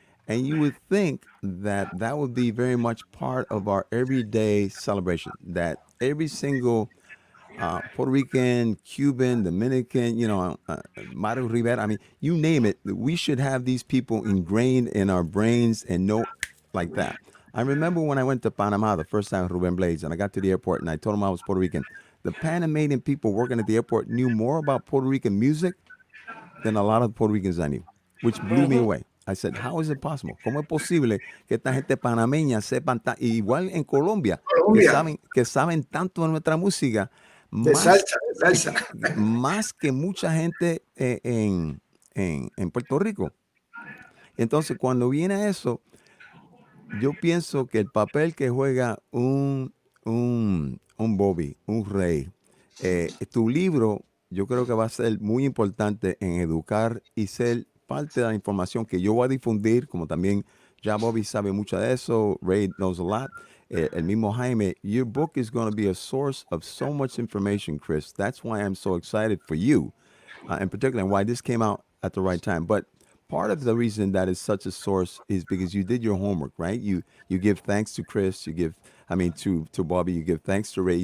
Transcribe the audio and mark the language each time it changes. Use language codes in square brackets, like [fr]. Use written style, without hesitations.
[en] And you would think that that would be very much part of our everyday celebration, that every single Puerto Rican, Cuban, Dominican, Mario Rivera, I mean, you name it, we should have these people ingrained in our brains and know like that. I remember when I went to Panama the first time with Ruben Blades, and I got to the airport and I told him I was Puerto Rican. The Panamanian people working at the airport knew more about Puerto Rican music than a lot of Puerto Ricans I knew, which blew me away. I said, how is it possible? [es] ¿Cómo es posible que esta gente panameña sepan, igual en Colombia, que saben tanto de nuestra música, de salsa. Más que mucha gente en Puerto Rico? Entonces, cuando viene a eso, yo pienso que el papel que juega un Bobby, un Rey, tu libro, yo creo que va a ser muy importante en educar y ser parte de la información que yo voy a difundir, como también ya Bobby sabe mucho de eso, [en] Ray knows a lot. [es] El Mismo [en] Jaime, your book is going to be a source of so much information, Chris. That's why I'm so excited for you, in particular, and why this came out at the right time. But part of the reason that is such a source is because you did your homework, right? You give thanks to Chris, you give, I mean, to Bobby, you give thanks to Ray.